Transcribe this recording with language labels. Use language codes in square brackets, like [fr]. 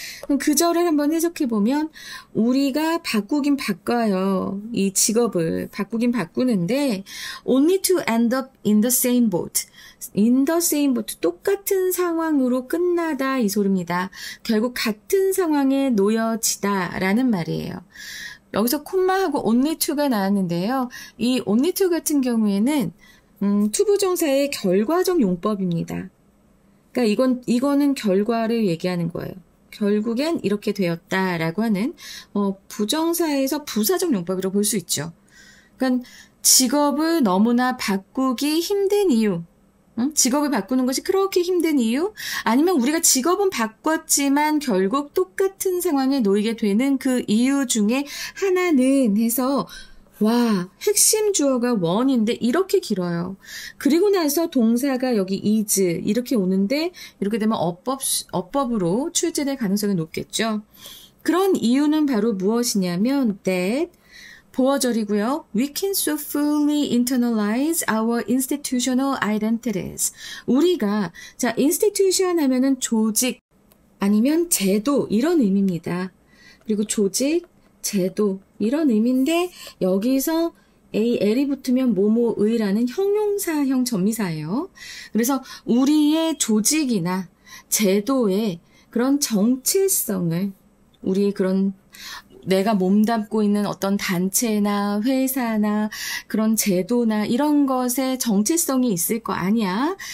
[ko] 그럼 그 절을 한번 해석해 보면 우리가 바꾸긴 바꿔요. 이 직업을 바꾸긴 바꾸는데 [en] only to end up in the same boat. in the same boat, [ko] 똑같은 상황으로 끝나다 이 소리입니다. 결국 같은 상황에 놓여지다 라는 말이에요. 여기서 콤마하고 [en] only to [ko] 가 나왔는데요. 이 only to 같은 경우에는 투부정사의 결과적 용법입니다. 그러니까 이거는 결과를 얘기하는 거예요. 결국엔 이렇게 되었다라고 하는 부정사에서 부사적 용법이라고 볼 수 있죠. 그러니까 직업을 너무나 바꾸기 힘든 이유, 직업을 바꾸는 것이 그렇게 힘든 이유? 아니면 우리가 직업은 바꿨지만 결국 똑같은 상황에 놓이게 되는 그 이유 중에 하나는 해서 와, 핵심 주어가 one인데 이렇게 길어요. 그리고 나서 동사가 여기 is 이렇게 오는데 이렇게 되면 어법으로 출제될 가능성이 높겠죠. 그런 이유는 바로 무엇이냐면 that 보어절이고요. [en] We can so fully internalize our institutional identities. [ko] 우리가 institution 하면은 조직 아니면 제도 이런 의미입니다. 그리고 조직, 제도 이런 의미인데 여기서 L이 붙으면 뭐뭐의라는 형용사형 전미사예요. 그래서 우리의 조직이나 제도의 그런 정체성을 우리의 그런 내가 몸담고 있는 어떤 단체나 회사나 그런 제도나 이런 것에 정체성이 있을 거 아니야.